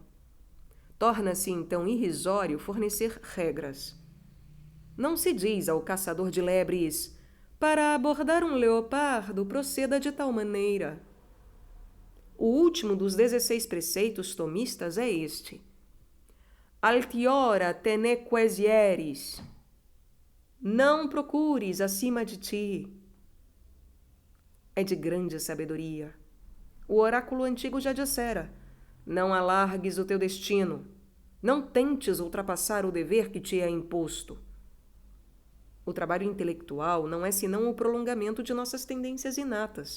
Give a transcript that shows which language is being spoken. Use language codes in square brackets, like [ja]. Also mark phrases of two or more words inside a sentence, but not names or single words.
[pt] Torna-se então irrisório fornecer regras. Não se diz ao caçador de lebres: para abordar um leopardo, proceda de tal maneira. O último dos 16 preceitos tomistas é este: [la] Altiora te ne quaesieris. [pt] Não procures acima de ti. É de grande sabedoria. O oráculo antigo já dissera: não alargues o teu destino. Não tentes ultrapassar o dever que te é imposto. O trabalho intelectual não é senão o prolongamento de nossas tendências inatas.